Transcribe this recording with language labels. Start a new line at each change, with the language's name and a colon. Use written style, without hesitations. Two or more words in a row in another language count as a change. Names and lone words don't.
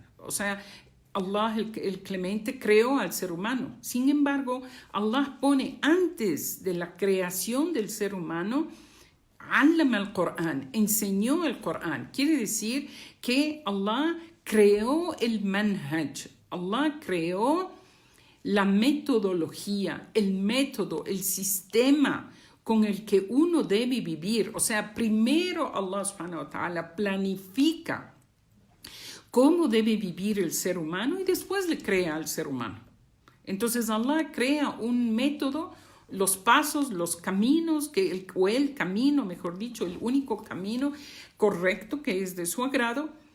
Spanish: O sea, Allah, el clemente, creó al ser humano. Sin embargo, Allah pone antes de la creación del ser humano
Arabic: علم القرآن,
Spanish: enseñó el Corán. Quiere decir que Allah creó el manhaj. Allah creó la metodología, el método, el sistema con el que uno debe vivir. O sea, primero
Arabic: الله سبحانه وتعالى
Spanish: planifica cómo debe vivir el ser humano y después le crea al ser humano. Entonces Allah crea un método, los pasos, los caminos, el camino, mejor dicho, el único camino correcto que es de su agrado.